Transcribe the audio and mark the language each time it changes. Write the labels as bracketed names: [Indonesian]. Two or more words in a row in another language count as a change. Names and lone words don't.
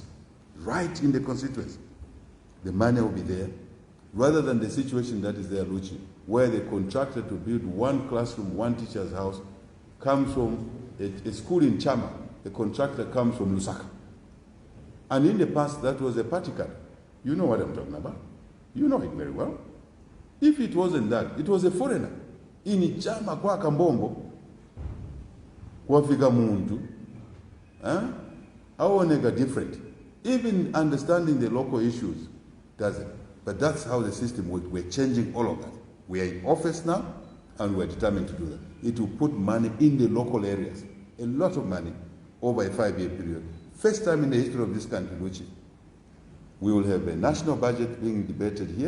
[English] Right in the constituency. The money will be there, rather than the situation that is there, Luchi, where the contractor to build one classroom, one teacher's house, comes from a school in Chama. The contractor comes from Lusaka. And in the past, that was a party card. You know what I'm talking about. You know it very well. If it wasn't that, it was a foreigner. [Nyanja] In Chama kwa Kambombo, kwafika muntu, awoneka different. [English] Even understanding the local issues doesn't. But that's how the system works. We're changing all of that. We are in office now, and we're determined to do that. It will put money in the local areas, a lot of money, over a 5-year period. First time in the history of this country, which We will have a national budget being debated here.